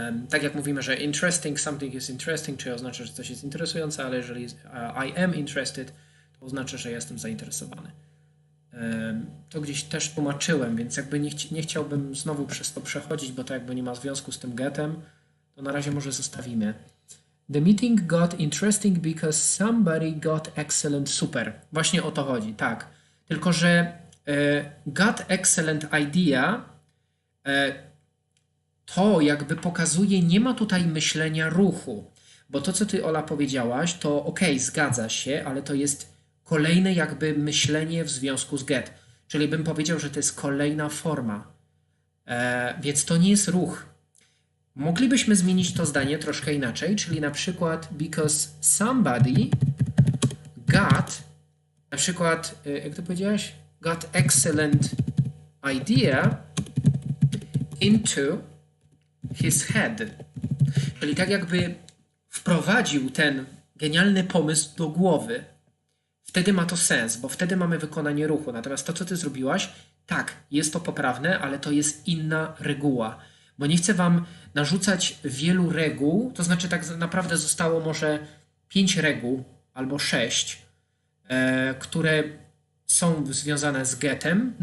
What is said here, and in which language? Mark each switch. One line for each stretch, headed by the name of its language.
Polish: Tak jak mówimy, że
English: interesting, something is interesting,
Polish: czyli oznacza, że coś jest interesujące, ale jeżeli
English: I am interested,
Polish: to oznacza, że jestem zainteresowany. To gdzieś też tłumaczyłem, więc jakby nie chciałbym znowu przez to przechodzić, bo to jakby nie ma związku z tym getem, to na razie może zostawimy.
English: The meeting got interesting because somebody got excellent, super.
Polish: Właśnie o to chodzi, tak. Tylko, że
English: got excellent idea
Polish: to jakby pokazuje, nie ma tutaj myślenia ruchu. Bo to, co ty, Ola, powiedziałaś, to okej, zgadza się, ale to jest kolejne jakby myślenie w związku z get. Czyli bym powiedział, że to jest kolejna forma. Więc to nie jest ruch. Moglibyśmy zmienić to zdanie troszkę inaczej, czyli na przykład
English: because somebody got,
Polish: na przykład, jak to powiedziałaś?
English: Got excellent idea into his head.
Polish: Czyli tak jakby wprowadził ten genialny pomysł do głowy. Wtedy ma to sens, bo wtedy mamy wykonanie ruchu. Natomiast to, co ty zrobiłaś, tak, jest to poprawne, ale to jest inna reguła. Bo nie chcę wam narzucać wielu reguł, to znaczy tak naprawdę zostało może 5 reguł albo 6, które są związane z getem.